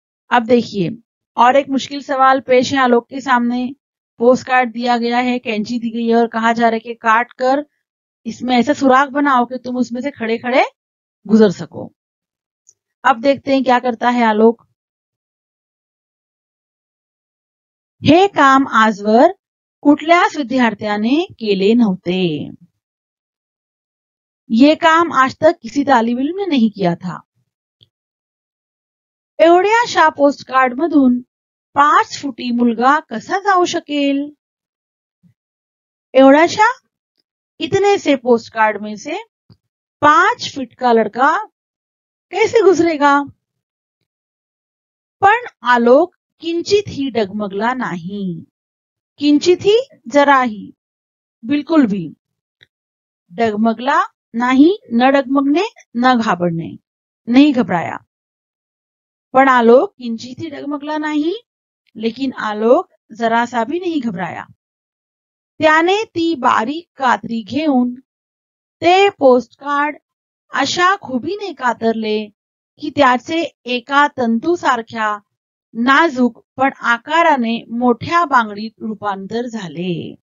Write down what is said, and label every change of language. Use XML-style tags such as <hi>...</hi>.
<hi>अब देखिए, और एक मुश्किल सवाल पेश है आलोक के सामने। पोस्ट कार्ड दिया गया है, कैंची दी गई है और कहा जा रहा है कि काट कर इसमें ऐसा सुराख बनाओ कि तुम उसमें से खड़े खड़े गुजर सको। अब देखते हैं क्या करता है आलोक।</hi> <mr>हे काम आजवर कुठल्याच विद्यार्थ्याने केले नव्हते।</mr> <hi>ये काम आज तक किसी तालिब इल्म ने नहीं किया था।</hi> <mr>एवढ्याशा पोस्टकार्ड मधून 5 फुटी मुलगा कसा जाऊ शकेल?</mr> <hi>एवढ्याशा, इतने से पोस्टकार्ड में से 5 फीट का लड़का कैसे गुजरेगा?</hi> <mr>पण आलोक किंचित ही डगमगला नाही।</mr> <hi>किंचित ही, जरा ही, बिल्कुल भी। डगमगला नहीं, न डगमगने, न घाबरने, नहीं घबराया।</hi> <mr>पण आलोक किंचित ही डगमगला नाही,</mr> <hi>लेकिन आलोक जरा सा भी नहीं घबराया।</hi> <mr>त्याने ती बारीक कात्री घेऊन ते पोस्टकार्ड अशा खुबीने कातरले की त्याचे एका तंतूसारख्या नाजूक पण आकाराने मोठ्या बांगडीत रूपांतर झाले।</mr>